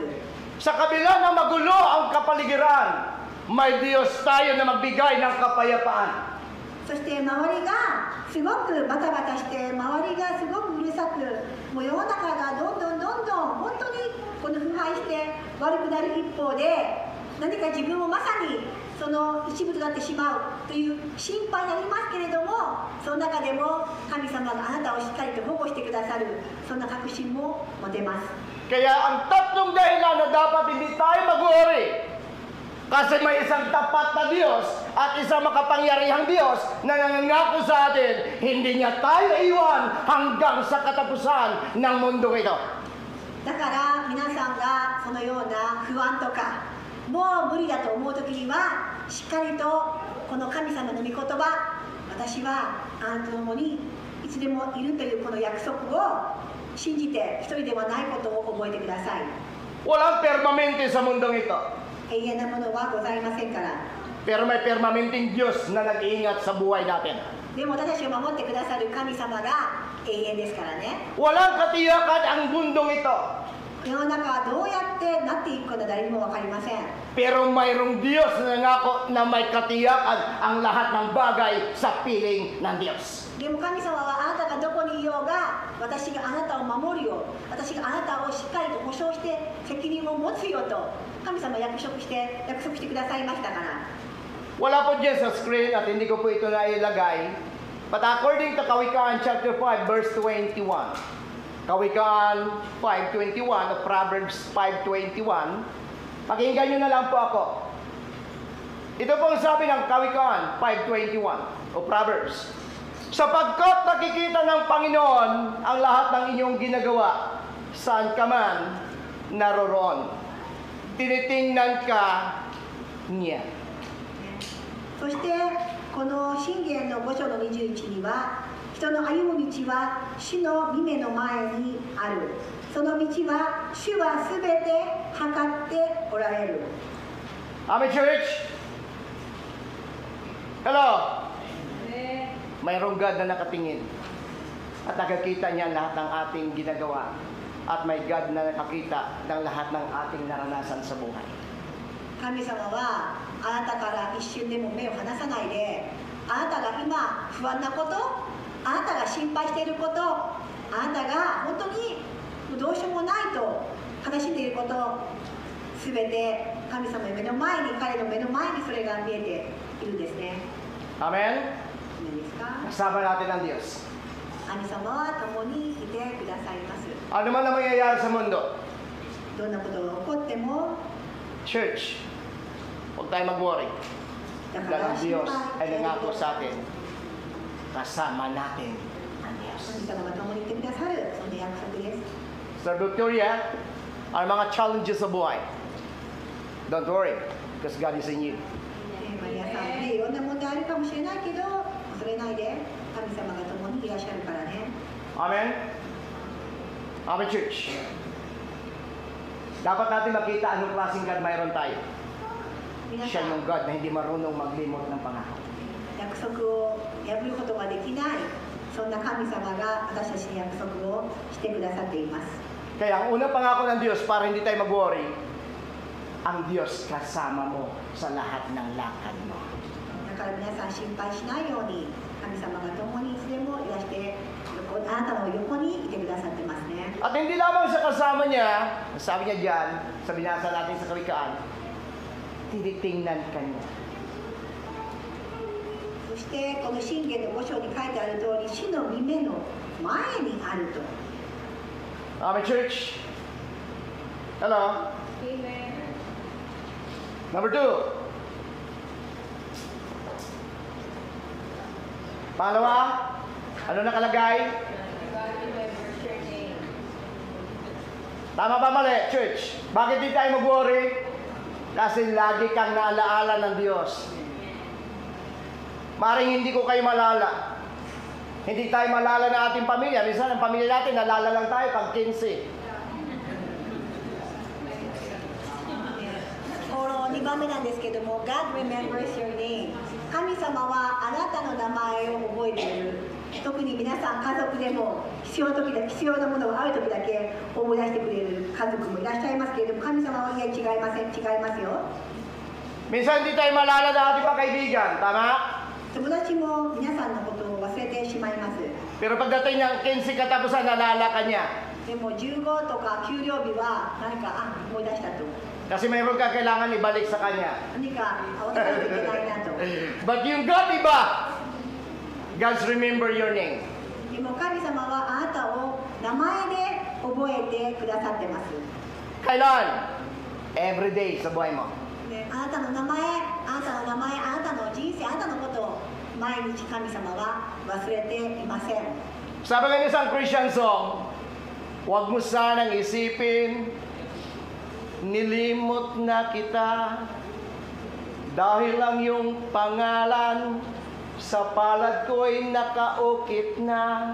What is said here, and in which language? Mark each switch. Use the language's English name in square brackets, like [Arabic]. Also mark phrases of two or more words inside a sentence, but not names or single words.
[Filipino] Sa kabila na magulo ang kapaligiran, may Diyos tayo na magbigay ng kapayapaan. [Japanese] そして周りがすごくバタバタして周りがすごくうるさく、もう世の中がどんどん本当にこの腐敗して悪くなる一方で、何か自分もまさにその一部となってしまうという心配になりますけれども、その中でも神様があなたをしっかりと保護してくださる、そんな確信も持てます。 [Filipino] Kaya ang tatlong dahilan na dapat hindi tayo mag-worry, kasi may isang tapat na Diyos at isang makapangyarihang Diyos na nangangako sa atin, hindi niya tayo iwan hanggang sa katapusan ng mundo ito. [Japanese] だから皆さんがそのような不安とかもう無理だと思う時にはしっかりとこの神様の御言葉、私はあなたと共にいつでもいるというこの約束を信じて一人ではないことを覚えてください。 [Filipino] Walang permanente sa mundong ito. [Japanese] 永遠なものはございませんから。 [Filipino] Pero may permanenteng Diyos na nag-iingat sa buhay natin. [Japanese] でも私たちを守ってくださる神様が永遠ですからね。 [Filipino] Walang katiyakan ang mundong ito. [Japanese] 世の中はどうやってなっていくか誰にも分かりません。 [Filipino] Pero mayroong Diyos na nangako na may katiyakan ang lahat ng bagay sa piling ng Diyos. [Japanese] でも神様はあなたがどこにいようが私があなたを守るよ、私があなたをしっかりと保証して責任を持つよと神様約束してくださいましたから。 [Filipino] Wala po dyan sa screen at hindi ko po ito nailagay. [English] But according to Kawikaan chapter 5 verse 21, [Filipino] Kawikaan 5:21 o Proverbs 5:21, pakinggan nyo na lang po ako. Ito po ang sabi ng Kawikaan 5:21 o Proverbs. Sapagkat nakikita ng Panginoon ang lahat ng inyong ginagawa, saan ka man naroroon. Tinitingnan ka niya. [Japanese] そしてこの箴言の5章の21には、人の歩む道は主の御目の前にある。その道は主はすべて測っておられる。 [English] Amen, church? Hello? [Filipino] Mayroong God na nakatingin at nakakita niya lahat ng ating ginagawa at may God na nakakita ng lahat ng ating naranasan sa buhay. [Japanese] 神様はあなたから一瞬でも目を離さないで、あなたが今不安なこと、あなたが心配していること、あなたが本当にどうしようもないと悲しんでいること、すべて神様の目の前に、彼の目の前にそれが見えているんですね。 [English] Amen? [Japanese] いいですか？ [Filipino] Kasama natin ang Diyos. [Japanese] 神様は共にいてくださいます。 [Filipino] Ano man ang mangyayari sa mundo, [Japanese] どんなことが起こっても、 [Filipino] church, huwag tayo mag-worry. [Japanese] だか [Filipino] Dahil [Japanese] ら [Filipino] ang [Japanese] 心 [Filipino] Diyos [Japanese] 配 [Filipino] ay nangako sa atin. Kasama natin ang Diyos. [Japanese] 神様が共にいてくださる、そんな約束です。 [Filipino] Sir Victoria, ang mga challenges sa buhay, [English] don't worry, because God is in you. [Japanese] マリアさんね、いろんな問題あるかもしれないけど、恐れないで、神様が共にいらっしゃるからね。 [English] Amen? Amen, church. [Filipino] Dapat natin makita anong klaseng God mayroon tayo. [Japanese] 皆さ [Filipino] Siya [Japanese] ん、 [Filipino] yung God na hindi marunong maglimot ng pangako. [Japanese] 約束を破ることができない、 そんな神様が私たちに約束をしてくださっています。 [Filipino] Kaya ang unang pangako ng Diyos para hindi tayo mag-worry, ang Diyos kasama mo sa lahat ng lakad mo. [Japanese] だから皆さん心配しないように、神様が共にいつでもいらして、あなたの横にいてくださってますね。 [Filipino] At hindi lamang sa kasama niya, sabi niya diyan, sa binasa natin sa Kawikaan, tinitingnan ka niya. [Japanese] そしてこの信玄の5章に書いてある通り、主の御目の前にあると。 [English] Amen, church. Hello? Amen. Number 2. [Filipino] Pangalawa, ano nakalagay? [English] God remembers your name. [Filipino] Tama ba mali, church? Bakit di tayo mag-worry? Kasi lagi kang naalaala ng Diyos. Maring hindi ko kayo malala. Hindi tayo malala ng ating pamilya. Minsan ang pamilya natin, nalala lang tayo pag 15. [Japanese] この2番目なんですけども、 [English] God remembers your name。 [Japanese] 神様はあなたの名前を覚えている。特に皆さん家族でも必要なものがある時だけ思い出してくれる家族もいらっしゃいますけれども、神様はいや違いますよ。 [Filipino] Minsan hindi tayo malala ng ating mga kaibigan. Tama? [Japanese] 友達も皆さんのことを忘れてしまいます。 [Filipino] Pero pagdating ng 15 katapusan, nalala ka niya. [Japanese] でも15とか給料日は何か思い出したと。 [Filipino] Kasi mayroon ka kailangan ibalik sa kanya. [Japanese] 何か渡さないといけないなと。 [Filipino] But yung God, iba. [English] God's remember your name. [Japanese] でも神様はあなたを名前で覚えてくださってます。 [Filipino] Kailan? [English] Every day [Filipino] sa buhay mo. [Japanese] ね、あなたの名前、あなたの名前、あなたの人生、あなたのことを毎日神様は忘れていません。 [Filipino] Sabi nga niya sa Christian song, huwag mo sanang isipin, nilimot na kita, dahil ang iyong pangalan sa palad ko'y nakaukit na.